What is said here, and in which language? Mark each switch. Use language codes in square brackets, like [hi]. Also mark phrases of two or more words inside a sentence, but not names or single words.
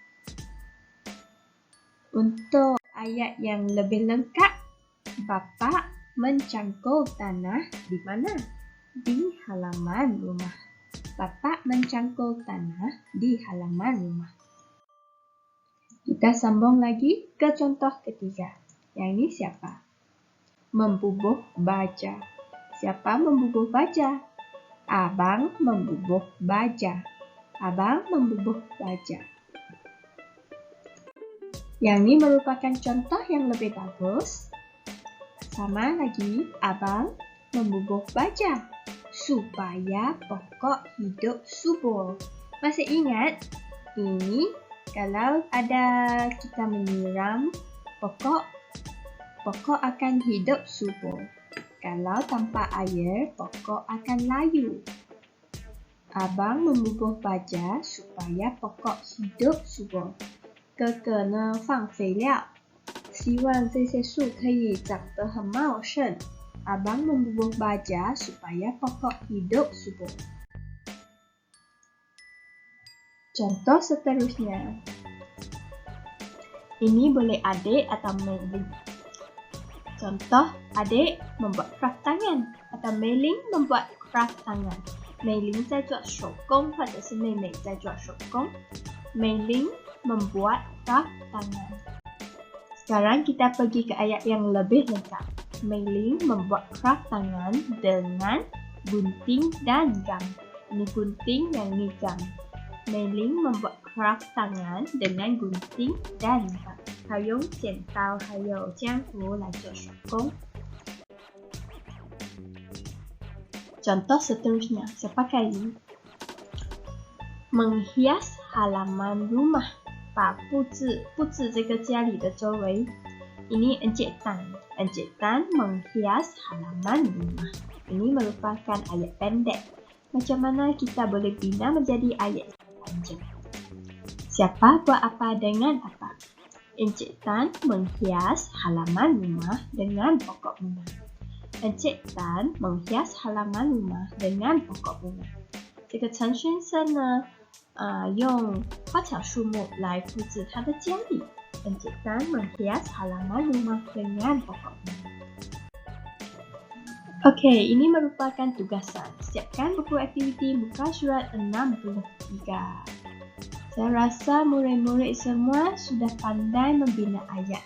[ms] Untuk ayat yang lebih lengkap, Bapak mencangkul tanah di mana? Di halaman rumah. Bapak mencangkul tanah di halaman rumah. Kita sambung lagi ke contoh ketiga. Yang ini siapa? Membubuh baja. Siapa membubuh baja? Abang membubuh baja. Abang membubuh baja. Yang ini merupakan contoh yang lebih bagus. Sama lagi, abang membubuh baja supaya pokok hidup subur. Masih ingat? Ini kalau ada kita menyiram pokok akan hidup subur. Kalau tanpa air, pokok akan layu. Abang membubuh baja supaya pokok hidup subur. [zh] 哥哥呢放肥料，希望这些树可以长得很茂盛。 [ms] Abang membubuh baja supaya pokok hidup subur. Contoh seterusnya. Ini boleh adik atau Mei-ling. Contoh, adik membuat craft tangan atau Mei-ling membuat craft tangan. [zh] Mei-ling 在做手工或者是妹妹在做手工。Mei-ling [ms] membuat craft tangan. Sekarang kita pergi ke ayat yang lebih lengkap. Mei-ling membuat craft tangan dengan gunting dan gam. Ini gunting, yang ini gam. Mei-ling membuat craft tangan dengan gunting dan gam. [zh] 他用剪刀还有浆糊来做手工。 [ms] Contoh seterusnya, siapa kali? Menghias halaman rumah. [zh] 把布置这个家里的周围。 [ms] Ini Encik Tan menghias halaman rumah. Ini merupakan ayat pendek. Macam mana kita boleh bina menjadi ayat panjang? Siapa buat apa dengan apa? Encik Tan menghias halaman rumah dengan pokok bunga. Encik Tan menghias halaman rumah dengan pokok bunga. [zh] 这个陈先生呢用花草树木来布置他的家里。 [ms] Encik Tan menghias halaman rumah dengan pokok bunga. Okey, ini merupakan tugasan. Siapkan buku aktiviti muka surat 63. Saya rasa murid-murid semua sudah pandai membina ayat.